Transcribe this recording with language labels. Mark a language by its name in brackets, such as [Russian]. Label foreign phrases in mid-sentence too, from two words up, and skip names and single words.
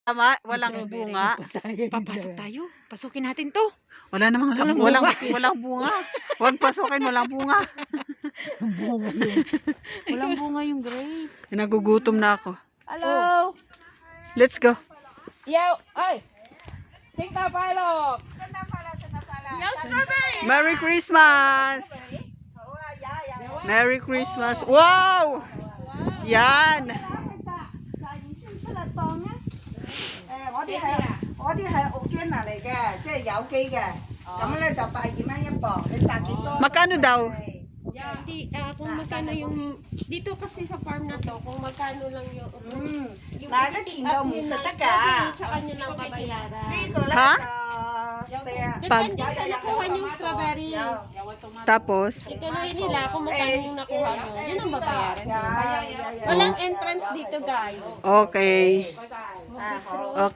[Filipino] Tama, walang bunga. Papasok tayo. Pasukin natin to. Wala namang walang bunga. Huwag pasukin, walang bunga. Walang bunga yung grape. Nagugutom na ako. [English] Hello. Let's go. Yo, ay. Take the palo. Merry Christmas! Merry Christmas! Wow! [Filipino] Yan! [Cantonese] 我啲係 organic 嚟嘅，即係有機嘅。咁咧就8.2蚊一磅，你摘幾多？ [Filipino] Magkano daw? Hindi, kung magkano yung, dito kasi sa farm na to, kung magkano lang yung, [Cantonese] 嗱，啲甜到唔食得㗎。 [Filipino] sa kanya lang babayaran. [Cantonese] 呢個咧嚇就4 [Filipino] Depende sa nakuha niyong strawberry. Tapos, Ituloy nila kung magkano yung nakuha nyo. Yun ang babayaran nyo. Walang entrance dito, guys. okay. [Cantonese] 啊好。